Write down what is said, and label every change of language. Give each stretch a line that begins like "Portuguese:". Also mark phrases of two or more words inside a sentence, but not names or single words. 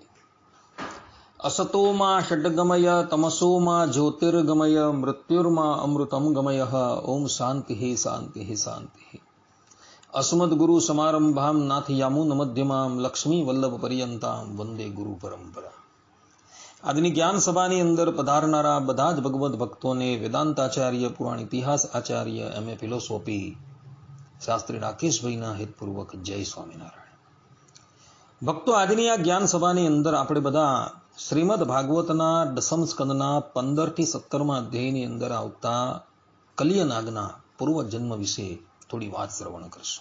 Sanskrit: असतो मा षड्गमय तमसो मा ज्योतिर्गमय मृत्युर्मा अमृतं गमयः। ओम शांति शांति शांति। अस्मद्गुरु समारंभां नाथयामुन मध्यमां लक्ष्मी वल्लभ पर्यंतां वंदे गुरु परंपरा।
Gujarati: આજની જ્ઞાન સભાની અંદર પધારનારા બધા જ ભગવદ ભક્તોને વેદાંતાચાર્ય, પુરાણ ઇતિહાસ આચાર્ય,
English: MA philosophy
Gujarati: શાસ્ત્રી રાકેશભાઈના હેતપૂર્વક જય સ્વામિનારાયણ। ભક્તો, આજની આ જ્ઞાન સભાની અંદર આપણે બધા શ્રીમદ ભાગવતના દસમ સ્કંદના 15 થી 17મા અધ્યાયની અંદર આવતા કલિયનાગના પૂર્વજન્મ વિશે થોડી વાત શ્રવણ કરશું।